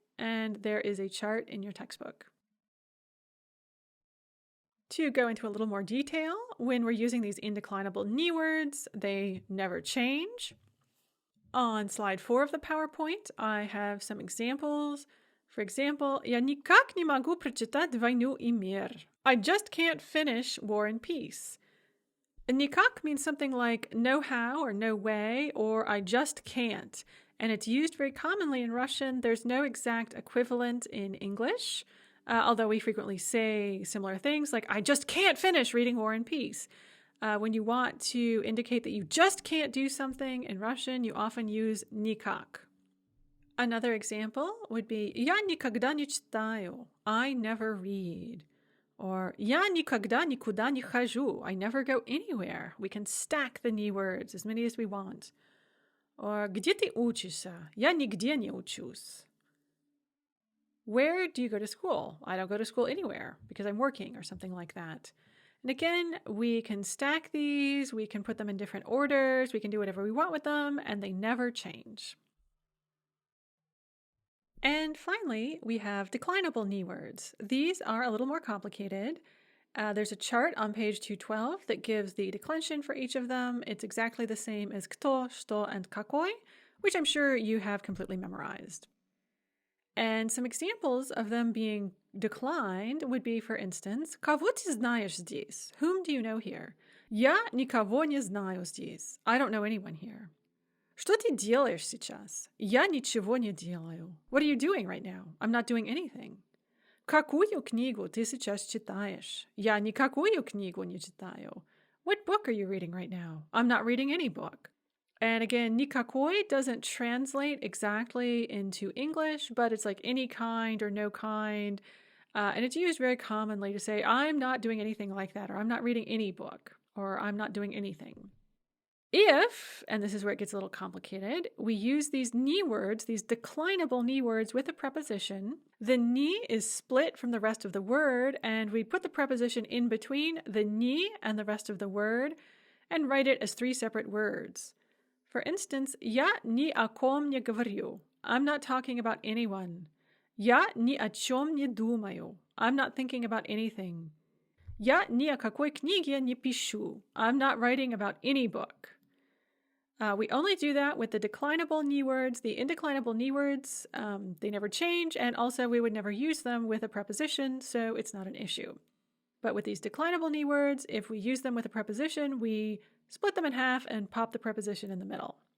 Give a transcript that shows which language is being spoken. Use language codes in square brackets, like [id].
[en] And there is a chart in your textbook. To go into a little more detail, when we're using these indeclinable ni words, they never change. On slide 4 of the PowerPoint, I have some examples. For example, [ru] я никак не могу прочитать «Войну и мир». [en] I just can't finish War and Peace. Никак means something like no how or no way, or I just can't. And it's used very commonly in Russian. There's no exact equivalent in English, although we frequently say similar things like I just can't finish reading War and Peace. When you want to indicate that you just can't do something in Russian, you often use никак. Another example would be [ru] я никогда не читаю. [en] I never read. [ru] Or я никогда никуда не хожу. [en] I never go anywhere. We can stack the ni words, as many as we want. [ru] Or где ты учишься? Я нигде не учусь. [en] Where do you go to school? I don't go to school anywhere because I'm working or something like that. And again, we can stack these, we can put them in different orders, we can do whatever we want with them, and they never change. And finally, we have declinable ni words. These are a little more complicated. There's a chart on page 212 that gives the declension for each of them. It's exactly the same as кто, что, and какой, which I'm sure you have completely memorized. And some examples of them being declined would be, for instance, [ru] кого ты знаешь здесь? [en] Whom do you know here? [ru] Я никого не знаю здесь. [en] I don't know anyone here. [ru] Что ты делаешь сейчас? Я ничего не делаю. [en] What are you doing right now? I'm not doing anything. [ru] Какую книгу ты сейчас читаешь? Я никакую книгу не читаю. [en] What book are you reading right now? I'm not reading any book. And again, никакой doesn't translate exactly into English, but it's like any kind or no kind. And it's used very commonly to say, I'm not doing anything like that, or I'm not reading any book, or I'm not doing anything. If, and this is where it gets a little complicated, we use these ni words, these declinable ni words with a preposition, the ni is split from the rest of the word, and we put the preposition in between the ni and the rest of the word, and write it as 3 separate words. For instance, [ru] я ни о ком не говорю. [en] I'm not talking about anyone. [ru] Я ни о чем не думаю. [en] I'm not thinking about anything. [ru] Я ни о какой книге не пишу. [en] I'm not writing about any book. We only do that with the declinable ni words. The indeclinable ni words, they never change, and also we would never use them with a preposition, so it's not an issue. But with these declinable ni words, if we use them with a preposition, we split them in half and pop the preposition in the middle.